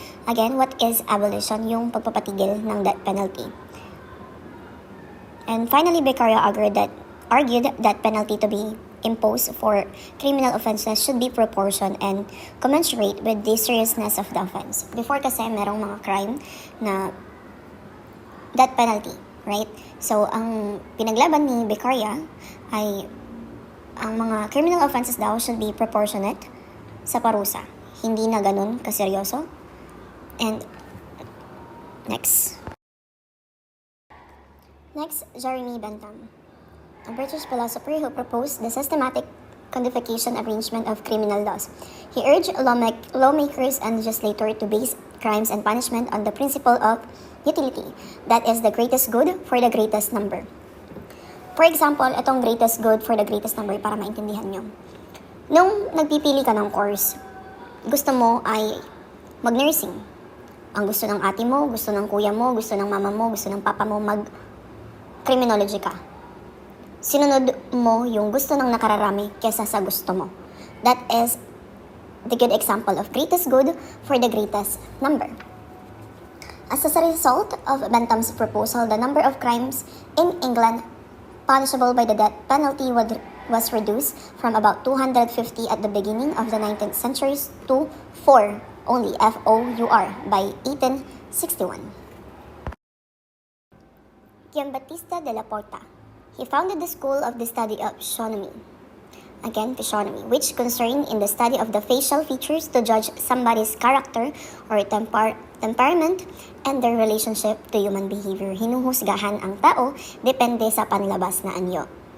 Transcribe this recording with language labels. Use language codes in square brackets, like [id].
[en] Again, what is abolition? [tl] Yung pagpapatigil ng [en] death penalty. And finally, Beccaria argued that penalty to be imposed for criminal offenses should be proportioned and commensurate with the seriousness of the offense. Before [tl] kasi merong mga [en] crime na death penalty, right? [tl] So, ang pinaglaban ni Beccaria ay ang mga criminal offenses daw [en] should be proportionate [tl] sa parusa. Hindi na ganun kaseryoso. [en] And next, Jeremy Bentham, a British philosopher who proposed the systematic codification arrangement of criminal laws. He urged lawmakers and legislators to base crimes and punishment on the principle of utility, that is the greatest good for the greatest number. For example, itong greatest good for the greatest number [tl] para maintindihan nyo. Nung nagpipili ka ng course, gusto mo ay mag-nursing. Ang gusto ng ate mo, gusto ng kuya mo, gusto ng mama mo, gusto ng papa mo, mag-criminology ka. Sinunod mo yung gusto ng nakararami kesa sa gusto mo. [en] That is the good example of greatest good for the greatest number. As a result of Bentham's proposal, the number of crimes in England punishable by the death penalty was reduced from about 250 at the beginning of the 19th century to 4 only, FOUR, by 1861. Giambattista della Porta. He founded the school of the study of physiognomy. Again, physiognomy, which concerned in the study of the facial features to judge somebody's character or temperament and their relationship to human behavior. [tl] Hinuhusgahan ang tao depende sa panlabas na anyo.